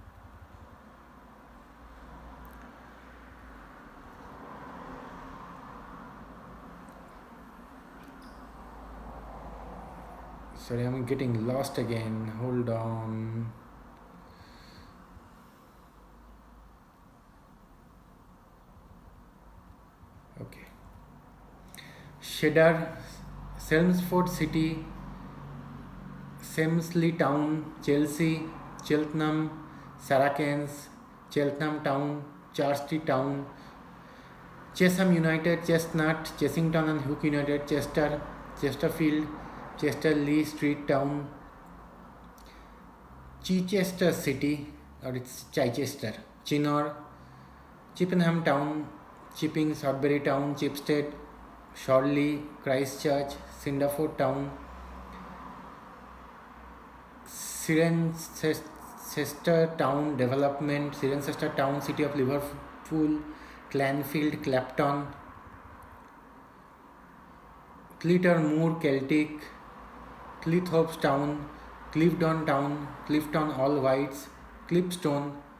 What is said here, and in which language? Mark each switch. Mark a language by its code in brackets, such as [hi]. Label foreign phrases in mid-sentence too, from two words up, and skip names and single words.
[en] Sorry, I'm getting lost again. Hold on. Okay. Cheddar, Chelmsford City, Semsley Town, Chelsea, Cheltenham, Saracens, Cheltenham Town, Charleston Town, Chesham United, Chestnut, Chessington and Hook United, Chester, Chesterfield, Chesterley Street Town, Chichester City, or it's Chichester, Chinnor, Chippenham Town, Chipping, Sudbury Town, Chipstead, Shorley, Christchurch, Cinderford Town, Cirencester Town Development, Cirencester Town, City of Liverpool, Clanfield, Clapton, Clittermoor Celtic, Cleethorpes Town, Clifton Town, Clifton All Whites, Clipstone,